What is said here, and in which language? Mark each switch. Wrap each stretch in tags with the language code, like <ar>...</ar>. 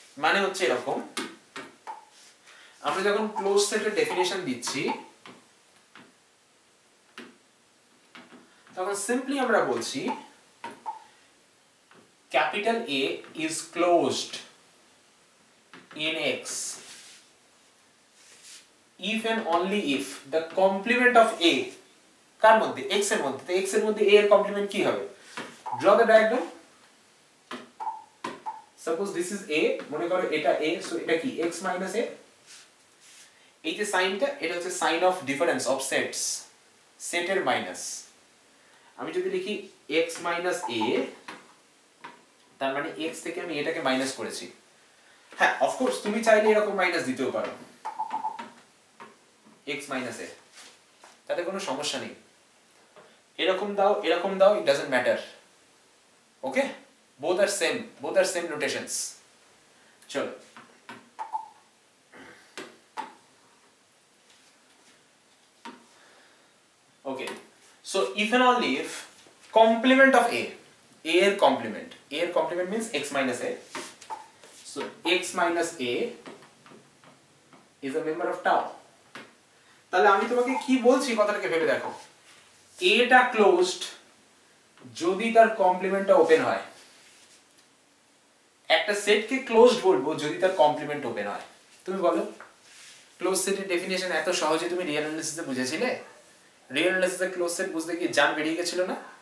<bn>মানে হচ্ছে এরকম, আমরা যখন ক্লোজ সেটের ডেফিনেশন দিচ্ছি, তখন সিম্পলি আমরা বলছি capital A</bn> <en>is closed in X if and only if the complement of A,</en> <bn>কার মধ্যে? X এর মধ্যে। তো X এর মধ্যে A এর কমপ্লিমেন্ট কি হবে?</bn> <en>Draw the diagram. Suppose this is A,</en> <bn>মনে করো এটা A,</bn> <en>so</en> <bn>এটা কি?</bn> <en>X minus A।</en> <bn>এই যে সাইনটা, এটা হচ্ছে sign of difference of sets, সেটের মাইনাস। আমি যদি লিখি x minus A, তার মানে x থেকে আমি এটাকে মাইনাস করেছি। হ্যাঁ, অফকোর্স তুমি চাইলে এরকম মাইনাস দিতেও পারো, x minus A, তাতে কোনো সমস্যা নেই। এরকম দাও, এরকম দাও,</bn> <en>it doesn't matter. Okay, both are same notations.</en> <bn>চলো,</bn> <en>okay, so if and only if complement of A এর complement means x minus A, so x minus A is a member of tau.</en> <bn>তাহলে আমি তোমাকে কি বলছি কথাটাকে ভেবে দেখো, A টা ক্লোজড যদি তার কমপ্লিমেন্টটা ওপেন হয়। একটা সেটকে ক্লোজড বলবো যদি তার কমপ্লিমেন্ট ওপেন হয়। তুমি বলো, ক্লোজ সেটের ডেফিনিশন এত সহজে তুমি রিয়েল অ্যানালিসিসে বুঝেছিলে? রিয়েল অ্যানালিসিসে ক্লোজ সেট বুঝতে গিয়ে জান বেরিয়ে গেছিল না?</bn>